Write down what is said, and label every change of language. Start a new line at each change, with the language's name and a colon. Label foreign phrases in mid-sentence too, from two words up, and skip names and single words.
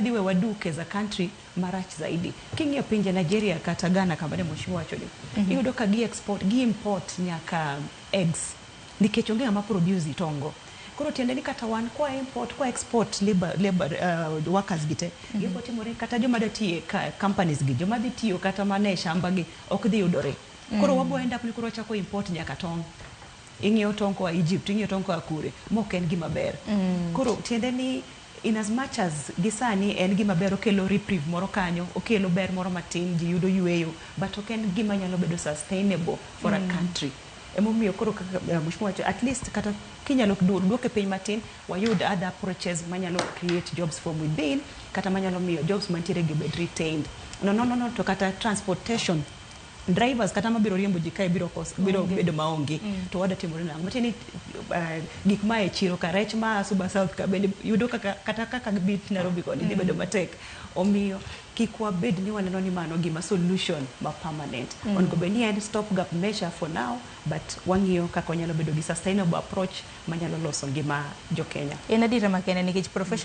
Luo (Kenya and Tanzania): diwe waduke za country marach zaidi king'iyo pinje Nigeria kata Ghana kama ne mheshimiwa wacho ni yudo ka gi export gi import nyaka eggs nikech onge ama produce tongo koro tiende ni kata wan kwa import kwa export
English: labor workers
Luo (Kenya and Tanzania): gite gipo timore kata joma datie companies gi joma dhi tiyo kata mane shamba gi ok dhi yudore koro wabo enda kuro chako import nyaka tong ing'iew tong kwa Egypt ing'iew tong kwa kure mok en gima ber koro tiende ni
English: in as much as
Luo (Kenya and Tanzania): gisani en gima ber okelo reprieve moro kanyo okelo ber moro matin ji yudo yueyo but ok en gima nyalo bedo
English: sustainable for a country
Luo (Kenya and Tanzania): emomiyo koro mheshimiwa
English: at least
Luo (Kenya and Tanzania): kata kinyalo duoke piny matin wayud
English: other approaches
Luo (Kenya and Tanzania): manyalo
English: create jobs from within
Luo (Kenya and Tanzania): kata manyalo miyo jobs mantiere gi bed retained no to kata
English: transportation drivers
Luo (Kenya and Tanzania): kata mabiro riembo ji kae biro bedo maonge to wada timore nango matini gik ma e chiro ka rech ma Suba South ka bende yudo kata kaka bit Nairobi koni dhi bedo matek omiyo kikwa bed ni waneno ni mano gima solution ma permanent on go beni
English: and stop gap measure for now
Luo (Kenya and Tanzania): but wang'iyo kaka nyalo bedo gi
English: sustainable approach
Luo (Kenya and Tanzania): manyalo loso ngima jo Kenya En adira makende nikech professional